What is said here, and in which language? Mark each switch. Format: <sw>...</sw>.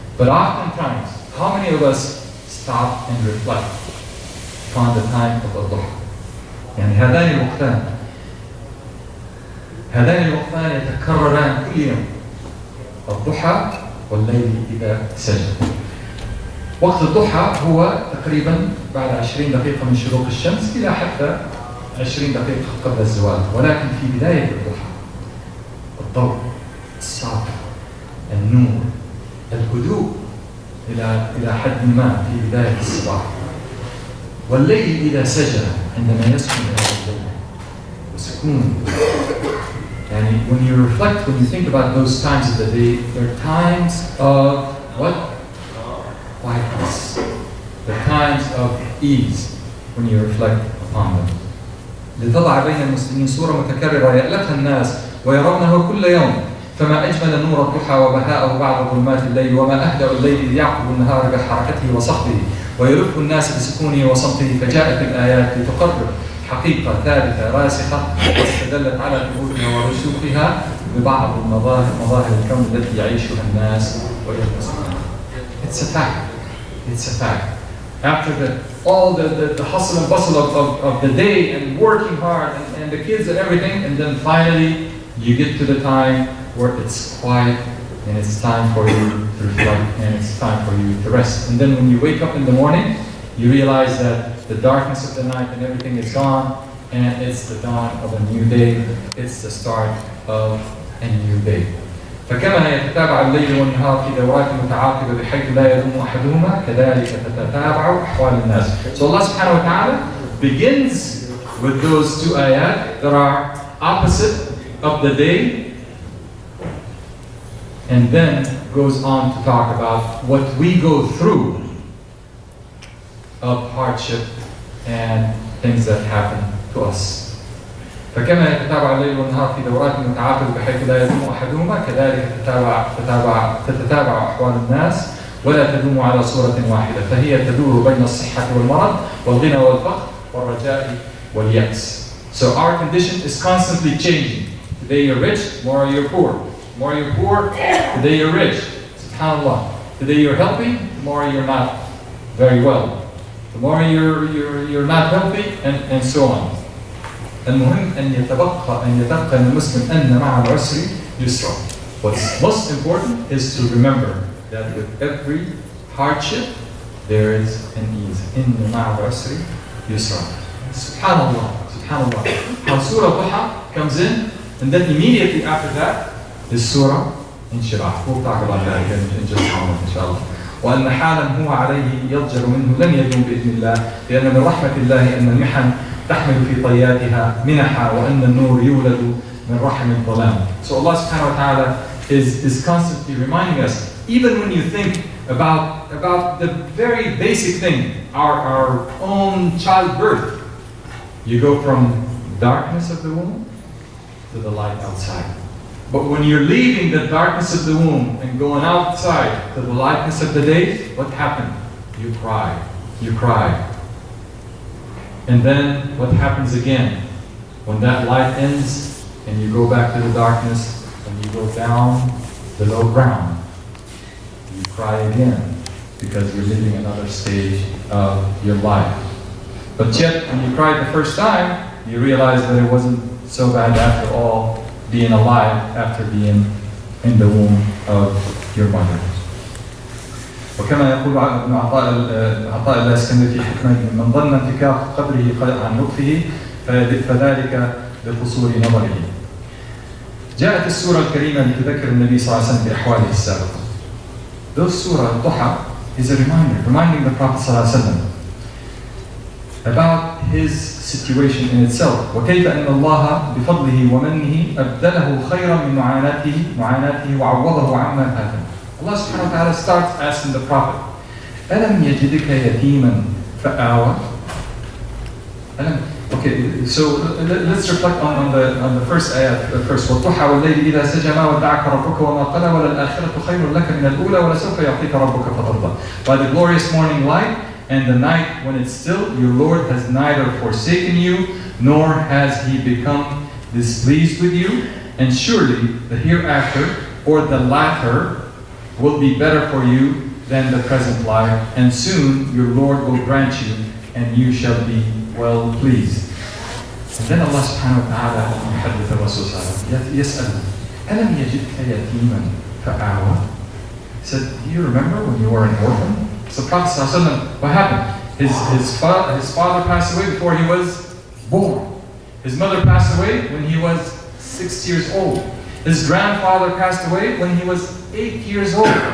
<en>But oftentimes, how many of us stop and reflect on the time of</en> <ar>الضحى؟ يعني هذان الوقتان يتكرران كل يوم، الضحى والليل إذا سجى. وقت الضحى هو تقريبا بعد 20 دقيقة من شروق الشمس إلى حتى 20 دقيقة قبل الزوال، ولكن في بداية الضحى الضوء، الساطع، النور، الهدوء إلى حد ما في بداية الصباح. والليل إذا سجى عندما يسكن هذا الليل وسكون.</ar> <en>يعني when you reflect, when you think about those times of the day, they're times of what? Quietness. They're times of ease when you reflect upon them.</en> <ar>لتضع بين المسلمين صورة متكررة يألفها الناس ويرونه كل يوم، فما أجمل نور الضحى وبهاءه بعد ظلمات الليل، وما أهدأ الليل يعقب النهار بحركته وصخبه ويلف الناس بسكونه وصمته. فجاءت الآيات لتقرر حقيقة ثابتة راسخة واستدلت على ثبوتها ورسوخها ببعض مظاهر الكون التي يعيشها الناس ويلبسونها.</ar> <en>It's a fact. It's a fact. After all the hustle and bustle of the day and working hard and the kids and everything, and then finally you get to the time where it's quiet and it's time for you to reflect and it's time for you to rest. And then when you wake up in the morning, you realize that the darkness of the night and everything is gone, and it's the dawn of a new day. It's the start of a new day.</en> <ar>فكما يتتابع الليل والنهار في دورات متعاقبة بحيث لا يدوم أحدهما كذلك تتتابع أحوال الناس.</ar> <en>So Allah subhanahu wa ta'ala begins with those 2 ayat that are opposite of the day, and then goes on to talk about what we go through of hardship and things that happen to us.</en> <ar>فكما يتتابع الليل والنهار في دورات متعاقبة بحيث لا يدوم أحدهما كذلك تتتابع أحوال الناس ولا تدوم على صورة واحدة فهي تدور بين الصحة والمرض والغنى والفقر والرجاء واليأس.</ar> <en>So our condition is constantly changing. Today you're rich, tomorrow you're poor. Tomorrow you're poor, today you're rich. SubhanAllah. Today you're healthy, tomorrow you're not very well. Tomorrow you're not healthy, and so on.</en> <ar>المهم أن يتبقى المسلم أن مع العسر يسرا.</ar> <en>What's most important is to remember that with every hardship there is an ease.</en> <ar>إن مع العسر يسرا. Subhanallah, subhanallah.</ar> <en>How Surah Duha comes in, and then immediately after that is Surah Inshirah. We'll talk about that again in just a moment, inshallah.</en> <ar>وأن حالا هو عليه يضجر منه لن يدوم بإذن الله لأن من رحمة الله أن المحن تحمل في طياتها منحا وأن النور يولد من رحم الظلام.</ar> <en>So Allah subhanahu wa ta'ala is constantly reminding us, even when you think about the very basic thing, our own childbirth, you go from darkness of the womb to the light outside. But when you're leaving the darkness of the womb and going outside to the lightness of the day, what happened? You cry. You cry. And then what happens again? When that light ends and you go back to the darkness and you go down below ground, you cry again because you're living another stage of your life. But yet, when you cried the first time, you realize that it wasn't so bad after all, being alive after being in the womb of your mother.</en> <ar>وكما يقول ابن عطاء الاسكندري في حكمته من ظن انفكاك قدره عن لطفه فذلك لقصور نظره. جاءت السورة الكريمة لتذكر النبي صلى الله عليه وسلم بأحواله السابقة.</ar> <en>This surah Duha is a reminder, reminding the Prophet</en> <ar>صلى الله عليه وسلم</ar> <en>about his situation in itself.</en> <ar>وكيف أن الله بفضله ومنه أبدله خيرا من معاناته وعوضه عما فاته.</ar> <en>Allah subhanahu wa ta'ala starts asking the Prophet,</en> <ar>ألم يجدك يتيما فآوى?</ar> <en>Okay, so let's reflect on the first ayat first.</en> <ar>والضحى والليل إذا سجى ما ودعك ربك وما قلى وللآخرة خير لك من الأولى ولسوف يعطيك ربك فترضى.</ar> <en>By the glorious morning light and the night when it's still, your Lord has neither forsaken you nor has He become displeased with you, and surely the hereafter or the latter will be better for you than the present life, and soon your Lord will grant you, and you shall be well pleased. And then Allah subhanahu wa ta'ala</en> <ar>يحدث الرسول صلى الله عليه وسلم يسأل ألم يجدك يتيما فآوى?</ar> <en>He said, do you remember when you were an orphan? So Prophet</en> <ar>صلى الله عليه وسلم,</ar> <en>what happened? His father passed away before he was born. His mother passed away when he was 6 years old. His grandfather passed away when he was 8 years old.</en>